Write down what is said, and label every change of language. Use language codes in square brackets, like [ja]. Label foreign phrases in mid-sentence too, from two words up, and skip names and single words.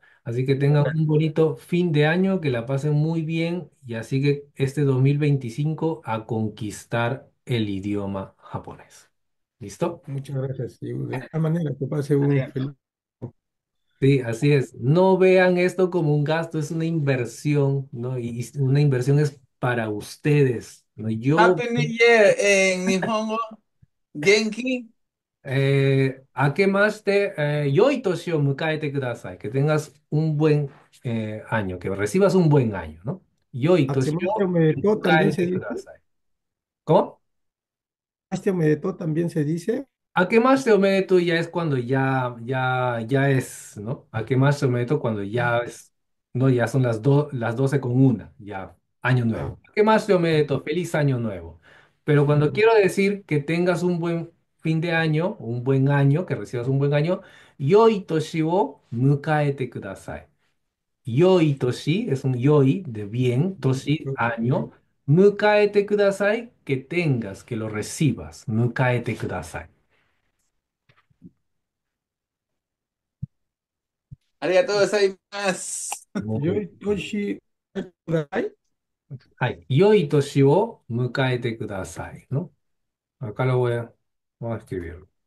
[es] Así que tengan un bonito fin de año, que la pasen muy bien y así que este 2025 a conquistar el idioma japonés. ¿Listo? Muchas gracias. Y de esta manera, que pase un feliz... Sí, así es. No vean esto como un gasto, es una inversión, ¿no? Y una inversión es para ustedes, ¿no? Yo. [en] Happy New Year en Nihongo, Genki. [ja] 明けまして、良い年を迎えてください. [es] Que tengas un buen año, que recibas un buen año, ¿no? [ja] あけましておめでとう [es] también se dice. [ja] 良い年を迎えてください. [es] ¿Cómo? [ja] あけましておめでとう [es] también se dice. [ja] あけましておめでとう [es] ya es cuando ya es, ¿no? [ja] あけましておめでとう [es] cuando ya es, ¿no? Ya son las 12 con una, ya, año Ah, nuevo. [ja] あけましておめでとう, [es] feliz año nuevo. Pero cuando mm, quiero decir que tengas un buen fin de año, un buen año, que recibas un buen año, [ja] 良い年を迎えてください. 良い年 [es] es un yoi de bien, toshi, año. [ja] 迎えてください, [es] que tengas, que lo recibas. [ja] 迎えてください. ありがとうございます。 [es] Muy [ja] 良い年ください. はい。良い年を迎えてください。¿No? [es] Acá voy a escribir.